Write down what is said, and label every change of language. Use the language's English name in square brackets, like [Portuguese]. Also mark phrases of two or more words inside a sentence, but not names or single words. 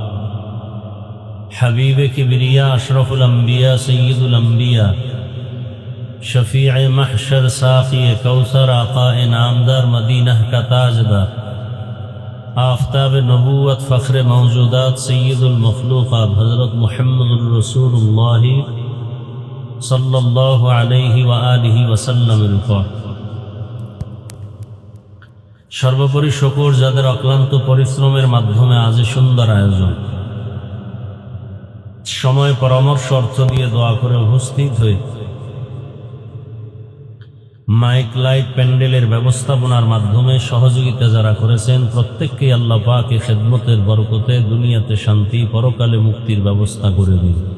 [Urdu] حبیب کبریا اشرف الانبیاء سید الانبیاء شفیع محشر ساقی کوثر آقا نامدار مدینہ کا تاجدار آفتاب نبوت فخر موجودات سید المخلوقات حضرت محمد رسول اللہ [Arabic] صلی اللہ علیہ وآلہ وسلم [Urdu] الفا [Bangla] সর্বোপরি শুকর যাদের অক্লান্ত পরিশ্রমের মাধ্যমে আজ সুন্দর আয়োজন সময় পরামর্শ অর্থ দিয়ে দোয়া করে উপস্থিত হয়ে মাইক লাইট প্যান্ডেলের ব্যবস্থাপনার মাধ্যমে সহযোগিতা যারা করেছেন প্রত্যেককে আল্লাহ পাক এই খেদমতের বরকতে দুনিয়াতে শান্তি পরকালে মুক্তির ব্যবস্থা করে দিন।